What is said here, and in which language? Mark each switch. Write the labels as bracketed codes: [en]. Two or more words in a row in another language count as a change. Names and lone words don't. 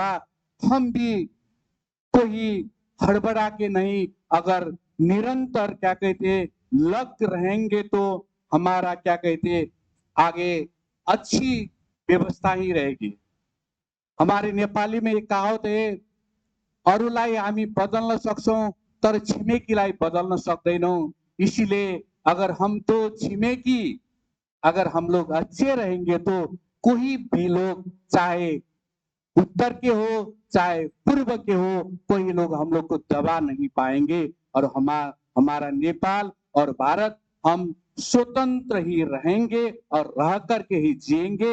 [hi] हम भी कोई हड़बड़ा के नहीं अगर निरंतर क्या कहते लग रहेंगे तो हमारा क्या कहते आगे अच्छी व्यवस्था ही रहेगी। हमारे नेपाली में एक कहावत है [ne] अरूलाई हामी बदल्न सक्छौं तर छिमेकीलाई बदल्न सक्दैनौं। [hi] इसीलिए अगर हम तो छिमेकी अगर हम लोग अच्छे रहेंगे तो कोई भी लोग चाहे उत्तर के हो चाहे पूर्व के हो कोई लोग हम लोग को दबा नहीं पाएंगे और हमारा नेपाल और भारत हम स्वतंत्र ही रहेंगे और रह करके ही जिएंगे।